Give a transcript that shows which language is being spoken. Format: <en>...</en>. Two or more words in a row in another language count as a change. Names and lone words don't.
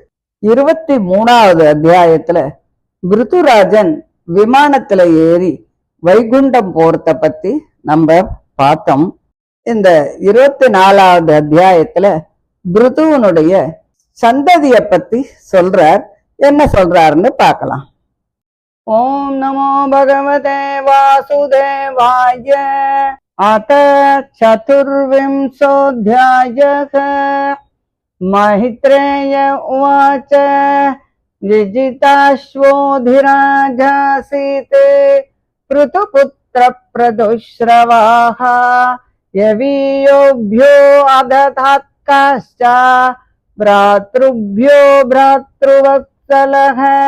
<ta>23வது அத்தியாயத்துல பிருத்துராஜன் விமானத்துல ஏறி வைகுண்டம் போறத பத்தி நம்ம பார்த்தோம். இந்த 24வது அத்தியாயத்துல பிருத்துவனுடைய சந்ததிய பத்தி சொல்றார். என்ன சொல்றாருன்னு பார்க்கலாம்.</ta> <sa>ओं नमो भगवते वासुदेवाय. अथ चतुर्विंशोऽध्यायः। मैत्रेय उवाच जिजिताश्वोऽधिराजासीत् पृथुपुत्रप्रदुश्रवाः यवीयोभ्यो अदधात्काश्च भ्रातृभ्यो भ्रातृवत्सलः</sa>